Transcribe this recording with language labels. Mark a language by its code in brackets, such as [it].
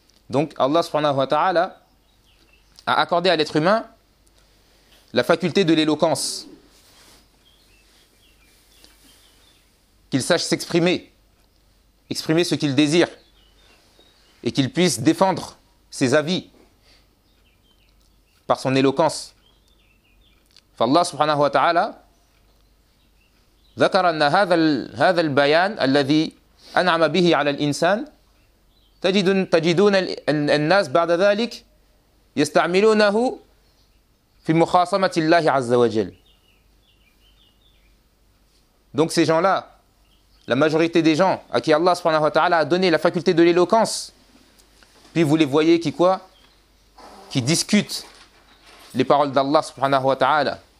[fr] Donc Allah subhanahu wa ta'ala a accordé à l'être humain la faculté de l'éloquence. qu'il sache s'exprimer, exprimer ce qu'il désire, et qu'il puisse défendre ses avis par son éloquence. [ar] فالله سبحانه وتعالى ذكر أن هذا البيان الذي أنعم به على الإنسان تجدون الناس بعد ذلك يستعملونه في مخاصمة الله عز وجل. [fr] Donc ces gens-là, la majorité des gens à qui Allah subhanahu wa ta'ala a donné la faculté de l'éloquence, puis vous les voyez qui quoi ? Qui discutent les paroles d'Allah subhanahu wa ta'ala.